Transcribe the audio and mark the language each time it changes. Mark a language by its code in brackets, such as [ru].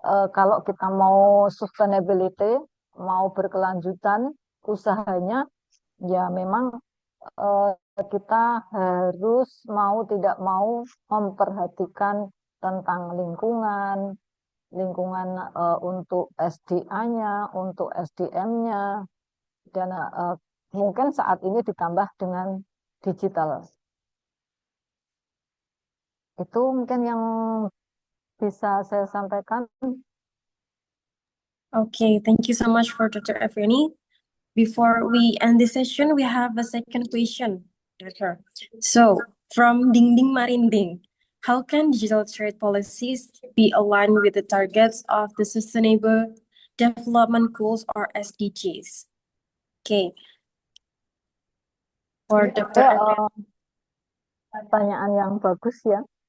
[id] kalau kita mau sustainability, mau berkelanjutan usahanya, ya memang eh, kita harus mau tidak mau memperhatikan tentang lingkungan, lingkungan untuk SDA-nya, untuk SDM-nya, dan mungkin saat ini ditambah dengan digital. Itu mungkin yang bisa saya sampaikan. [en] Okay, thank you so much for Dr. Efreni. Before we end this session, we have a second question, Doctor. So, from Ding Ding Marinding, how can digital trade policies be aligned with the targets of the Sustainable Development Goals or SDGs? Okay, for Dr. [id] Ya, [en] Efreni. [id] pertanyaan yang bagus ya.